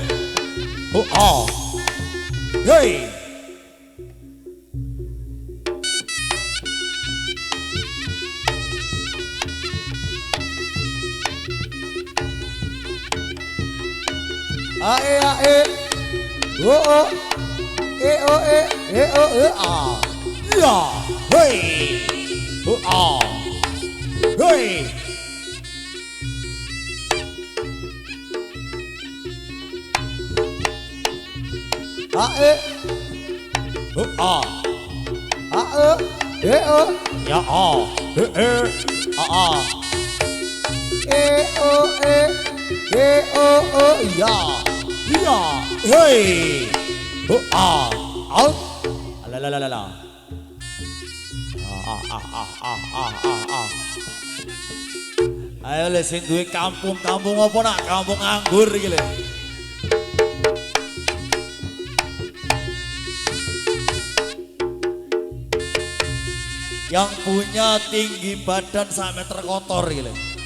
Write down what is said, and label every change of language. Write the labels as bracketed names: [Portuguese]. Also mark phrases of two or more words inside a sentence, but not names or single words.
[Javanese] hey ae ya hey hey ae ya ya ya hey out la la la la la ayo le sing duwe kampung apa nak kampung anggur iki le [Indonesian] yang punya tinggi badan 1 meter kotor [Javanese] iki le